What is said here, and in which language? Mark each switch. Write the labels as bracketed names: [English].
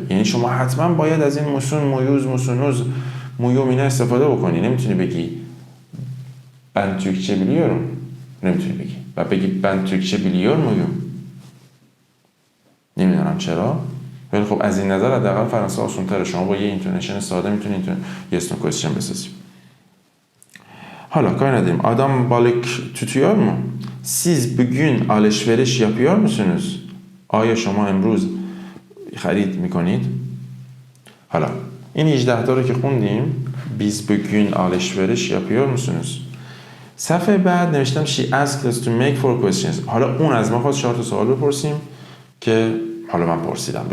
[Persian] یعنی شما حتما باید از این موسون مویوز موسونوز مویوم اینا استفاده بکنی. نمیتونی بگی [Turkish] ben Türkçe biliyorum [Persian] نمیتونی بگی و بگی [Turkish] ben Türkçe biliyor muyum. [Persian] نمیدونم چرا، ولی خب از این نظر حداقل فرانسه آسان‌تره. شما با یه اینتونیشن ساده میتونید [English] yes no question [Persian] بسازید. [Turkish] Hala kayın edeyim. Adam balık tutuyor mu? Siz bugün alışveriş yapıyor musunuz? [Persian] آیا شما امروز خرید میکنید؟ حالا این 18 تا رو که خوندیم، [Turkish] biz bugün alışveriş yapıyor musunuz؟ [Persian] صفحه بعد نوشتم [English] she asked us to make 4 questions. [Persian] حالا اون از ما خواست 4 تا سوال بپرسیم که حالا من پرسیدم.